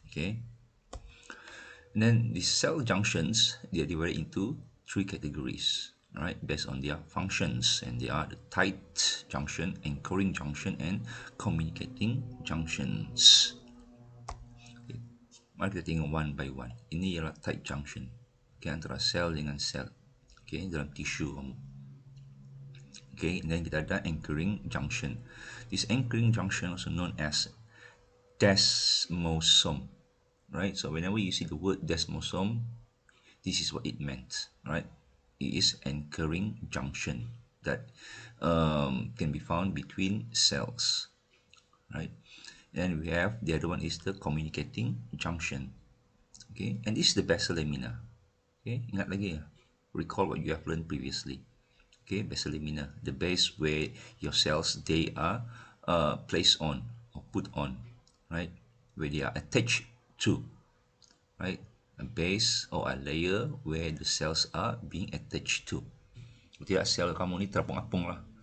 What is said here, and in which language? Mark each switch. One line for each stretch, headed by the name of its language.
English: Okay, and then the cell junctions, they are divided into three categories, all right, based on their functions, and they are the tight junction, anchoring junction, and communicating junctions. Okay.
Malay: Mari kita tengok
English: one by one.
Malay: Ini ialah tight junction, okay, antara sel dengan sel, okay, dalam tisu kamu.
English: Okay, and then
Malay: kita ada
English: anchoring junction. This anchoring junction also known as desmosome, right? So whenever you see the word desmosome, this is what it meant, right? It is anchoring junction that can be found between cells, right? And we have the other one is the communicating junction, okay? And this is the basal lamina, okay?
Malay: Ingat lagi ya?
English: Recall what you have learned previously, okay? Basal lamina, the base where your cells they are placed on or put on, right? Where they are attached to, right? A base or a layer where the cells are being attached to.
Malay: Tidak sel kamu ni terapung-apung lah.